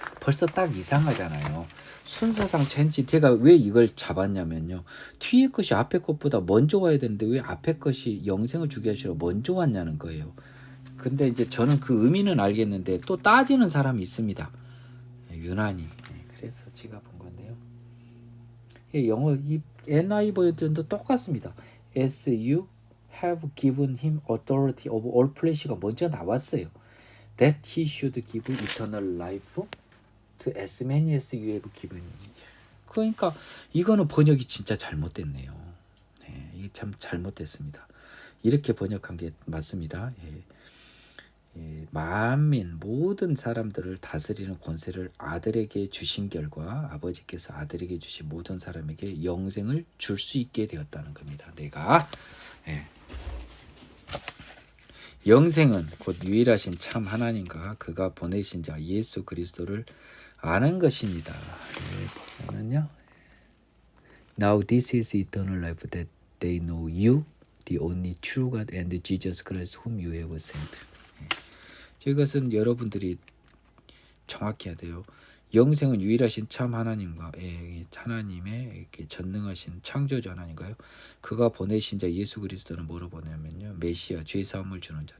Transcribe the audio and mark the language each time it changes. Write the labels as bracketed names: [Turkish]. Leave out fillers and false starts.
[Korean] 벌써 딱 이상하잖아요. 순서상 제가 왜 이걸 잡았냐면요, 뒤에 것이 앞에 것보다 먼저 와야 되는데 왜 앞에 것이 영생을 주게 하시러 먼저 왔냐는 거예요. 근데 이제 저는 그 의미는 알겠는데 또 따지는 사람이 있습니다. 유난히. 그래서 제가 본 건데요. 영어 이 NIV 버전도 똑같습니다. [English] As you have given him authority over all flesh [Korean] 가 먼저 나왔어요. [English] That he should give eternal life to as many as you have given. [Korean] 그러니까 이거는 번역이 진짜 잘못됐네요. 이게 참 잘못됐습니다. 이렇게 번역한 게 맞습니다. 만민 모든 사람들을 다스리는 권세를 아들에게 주신 결과 아버지께서 아들에게 주신 모든 사람에게 영생을 줄 수 있게 되었다는 겁니다. 내가 영생은 곧 유일하신 참 하나님과 그가 보내신 자 예수 그리스도를 아는 것입니다. 보면은요. [English] Now this is eternal life that they know you, the only true God, and Jesus Christ whom you have sent. [Korean] 이것은 여러분들이 정확히 해야 돼요. 영생은 유일하신 참 하나님과 하나님의 전능하신 창조주 하나님과요. 그가 보내신 자 예수 그리스도는 뭐로 보내냐면요, 메시아 죄 사함을 주는 자.